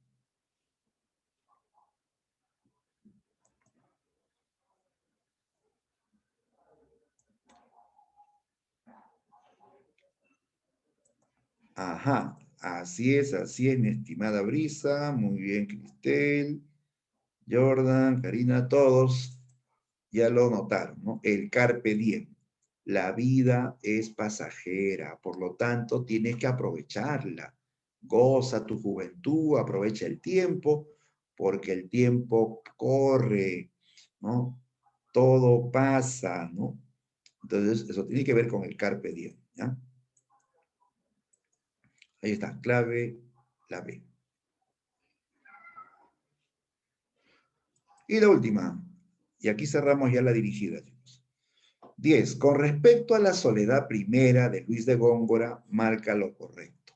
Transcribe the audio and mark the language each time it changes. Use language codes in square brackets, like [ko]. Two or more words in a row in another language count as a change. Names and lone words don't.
[es] Ajá, así es, mi estimada Brisa. Muy bien, Cristel, Jordan, Karina, todos ya lo notaron, ¿no? El [la] carpe diem. [es] La vida es pasajera, por lo tanto, tienes que aprovecharla. Goza tu juventud, aprovecha el tiempo, porque el tiempo corre, ¿no? Todo pasa, ¿no? Entonces, eso tiene que ver con el [la] carpe diem, [es] ¿ya? Ahí está, clave, la B. Y la última, y aquí cerramos ya la dirigida, chicos. 10. Con respecto a la soledad primera de Luis de Góngora, marca lo correcto.